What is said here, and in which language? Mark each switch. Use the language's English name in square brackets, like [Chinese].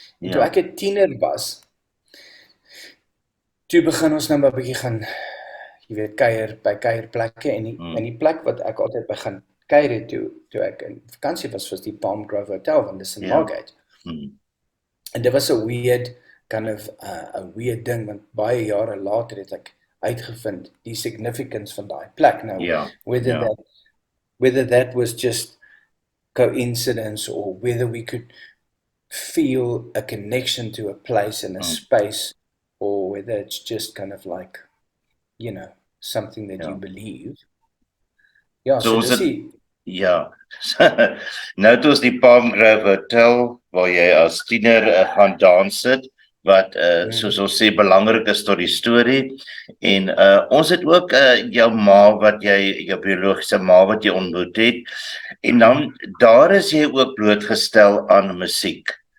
[Afrikaans] En toe ek 'n tiener was, toe begin ons nou maar 'n bietjie gaan, jy weet, kuier by kuierplekke, en die plek wat ek altyd begin kuier het toe ek in vakansie was die Palm Grove Hotel, want dis in Margate. En dit was 'n weird, kind of, 'n weird ding, want baie jare later het ek uitgevind die significance van daai plek. [English] Nou, whether that was just coincidence, or whether we could feel a connection to a place and a space, or whether it's just kind of like, something that you believe. [Afrikaans] Ja, so dis nou het ons die Palm Grove Hotel, waar jy as tiener gaan dans het, wat soos ons sê belangrik is tot die storie, en ons het ook jou ma, jou biologiese ma wat jy ontmoet het, en dan daar is jy ook blootgestel aan musiek,